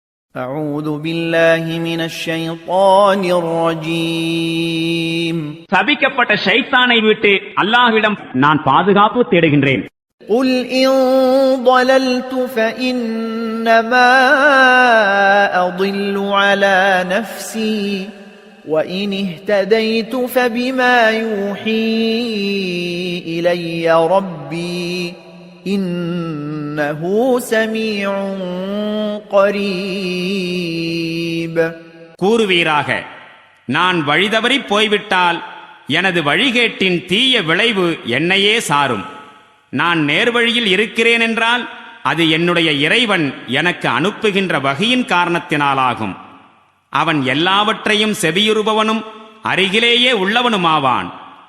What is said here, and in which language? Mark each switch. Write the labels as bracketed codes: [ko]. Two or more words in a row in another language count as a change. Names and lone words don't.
[ar] أعوذ بالله من الشيطان الرجيم [ta] சபிக்கப்பட்ட ஷைத்தானை விட்டு அல்லாஹ்விடம் நான் பாதுகாப்பு தேடுகின்றேன். [ar] قل إن ضللت فإنما أضل على نفسي وإن اهتديت فبما يوحي إلي ربي إنه سميع قريب. [ta] கூறுவீராக, நான் வழிதவறி போய்விட்டால் எனது வழிகேட்டின் தீய விளைவு என்னையே சாரும். நான் நேர்வழியில் இருக்கிறேன் என்றால் அது என்னுடைய இறைவன் எனக்கு அனுப்புகின்ற வகையின் காரணத்தினாலாகும். அவன் எல்லாவற்றையும் செவியுறுபவனும் அருகிலேயே உள்ளவனுமாவான்.